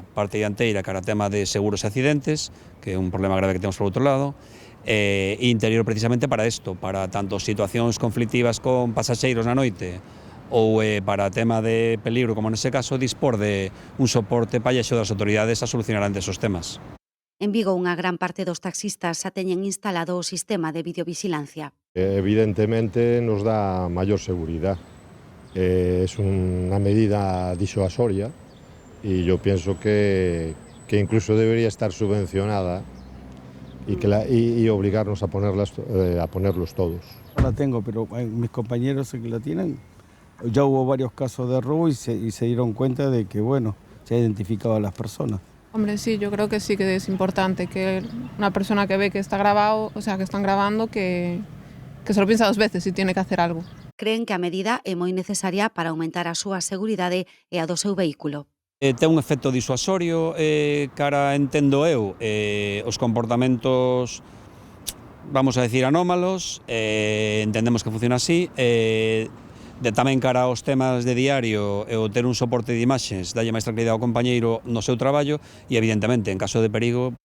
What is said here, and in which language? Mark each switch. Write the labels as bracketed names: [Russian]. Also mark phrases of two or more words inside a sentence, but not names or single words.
[Galician] Parte dianteira cara a tema de seguros e accidentes, que é un problema grave que temos por outro lado, interior precisamente para isto, para tanto situacións conflictivas con pasaxeiros na noite ou para tema de peligro, como nese caso, dispor de un soporte pallaxo das autoridades a solucionar antes os temas. En Vigo, unha gran parte dos taxistas xa teñen instalado o sistema de videovigilancia. Evidentemente nos dá maior seguridade. [Spanish] Es [Galician] unha medida disuasoria e [Spanish] yo pienso que incluso debería estar subvencionada y obligarnos a ponerlos todos. No la tengo, pero mis compañeros que la tienen, ya hubo varios casos de robo y se dieron cuenta de que, se ha identificado a las personas. Hombre, sí, yo creo que sí que es importante que una persona que ve que está grabado, o sea, que están grabando, que se lo piensa 2 veces si tiene que hacer algo. [Galician] Creen que a medida é moi necesaria para aumentar a súa seguridade e a do seu vehículo. Ten un efecto disuasorio cara, entendo eu, os comportamentos, [Spanish] vamos a decir, [Galician] anómalos, entendemos que funciona así, tamén cara aos temas de diario e o ter un soporte de imaxes dalle máis tranquilidade ao compañeiro no seu traballo e, evidentemente, en caso de perigo.